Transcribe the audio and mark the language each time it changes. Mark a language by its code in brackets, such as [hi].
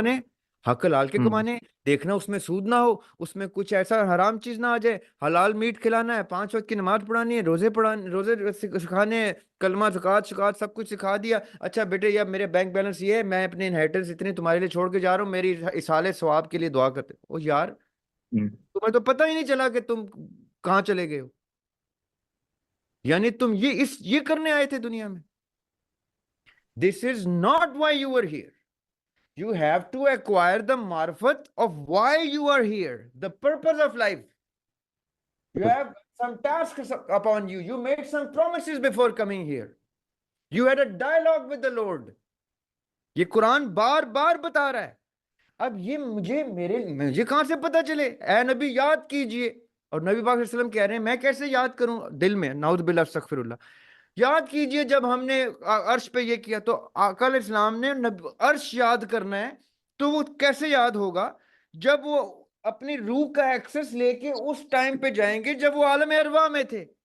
[ur] پیسے کمانے ہیں، حق حلال کے کمانے ہیں، دیکھنا اس میں سود نہ ہو، اس میں کچھ ایسا حرام چیز نہ آ جائے، حلال میٹ کھلانا ہے، 5 وقت کی نماز پڑھانی ہے، روزے سکھانے ہیں، کلمہ زکات شکات سب کچھ سکھا دیا۔ اچھا بیٹے یا میرے بینک بیلنس یہ ہے، میں اپنے انہیریٹنس اتنی تمہارے لیے چھوڑ کے جا رہا ہوں، میری اصالے ثواب کے لیے دعا کرتے۔ او یار تمہیں تو پتہ ہی نہیں چلا کہ تم کہاں چلے گئے ہو، یعنی تم یہ کرنے آئے تھے دنیا میں۔ [en] This is not why you are here. You have to acquire the marifat of why you are here, the purpose of life. You have some tasks upon you. You made some promises before coming here. You had a dialogue with the Lord. [ur] یہ قرآن بار بار بتا رہا ہے۔ اب یہ مجھے کہاں سے پتا چلے؟ اے نبی یاد کیجئے، اور نبی پاک صلی اللہ علیہ وسلم کہہ رہے ہیں میں کیسے یاد کروں دل میں، نعوذ باللہ استغفر اللہ۔ یاد کیجئے جب ہم نے عرش پہ یہ کیا تو آقا علیہ السلام نے عرش یاد کرنا ہے، تو وہ کیسے یاد ہوگا؟ جب وہ اپنی روح کا ایکسس لے کے اس ٹائم پہ جائیں گے جب وہ عالم ارواح میں تھے۔